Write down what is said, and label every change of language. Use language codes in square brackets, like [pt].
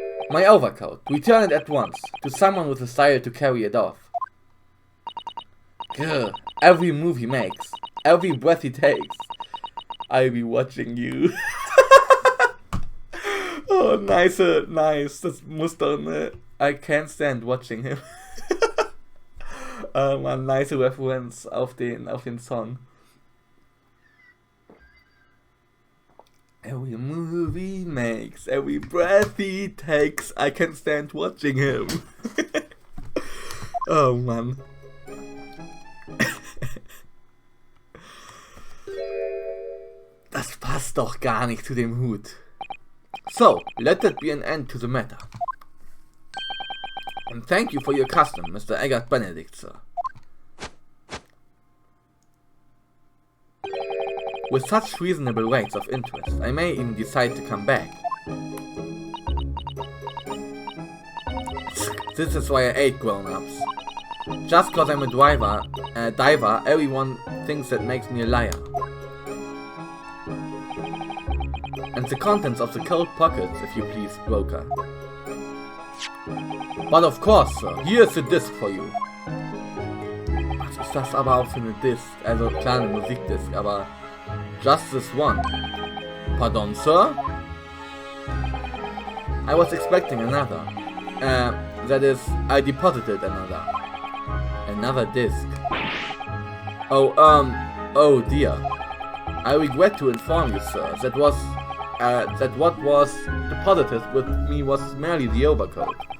[en] My overcoat. Return it at once, to someone with the style to carry it off. Grr. Every move he makes, every breath he takes, I'll be watching you. Oh, nice. [de] Das muss doch, ne? [en] I can't stand watching him. [de] Man, nice Reference auf den Song. [en] Every move he makes, every breath he takes, I can't stand watching him. [de] Oh Mann. Das passt doch gar nicht zu dem Hut. [en] So, let it be an end to the matter. And thank you for your custom, Mr. Eier Benedict, sir. With such reasonable rates of interest, I may even decide to come back. This is why I hate grown-ups. Just cause I'm a diver, everyone thinks that makes me a liar. And the contents of the cold pockets, if you please, broker. But of course, sir, here's the disc for you. [de] Was ist das aber auch für eine Disc? Also klar, eine Musikdisc, aber [en] just this one. Pardon, sir? I was expecting another. That is, I deposited another. Another disc. Oh dear. I regret to inform you, sir, that what was deposited with me was merely the overcoat.